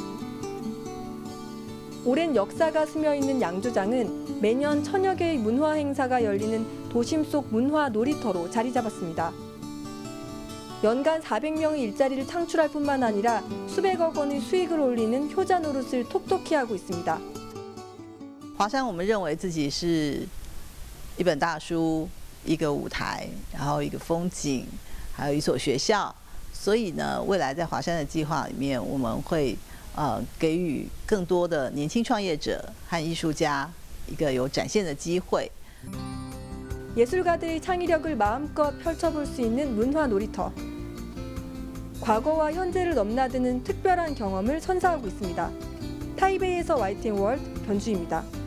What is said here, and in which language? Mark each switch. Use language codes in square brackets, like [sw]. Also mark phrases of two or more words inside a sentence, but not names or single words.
[ko] 오랜 역사가 스며있는 양조장은 매년 1000여 개의 문화 행사가 열리는 도심 속 문화 놀이터로 자리 잡았습니다. 연간 400명의 일자리를 창출할 뿐만 아니라 수백억 원의 수익을 올리는 효자 노릇을 톡톡히 하고 있습니다. [zh] 华山我们认为自己是一本大书，一个舞台，然后一个风景，还有一所学校。所以呢，未来在华山的计划里面，我们会给予更多的年轻创业者和艺术家一个有展现的机会。 [ko] 예술가들의 창의력을 마음껏 펼쳐볼 수 있는 문화 놀이터. 과거와 현재를 넘나드는 특별한 경험을 선사하고 있습니다. 타이베이에서 YTN 월드 변주입니다.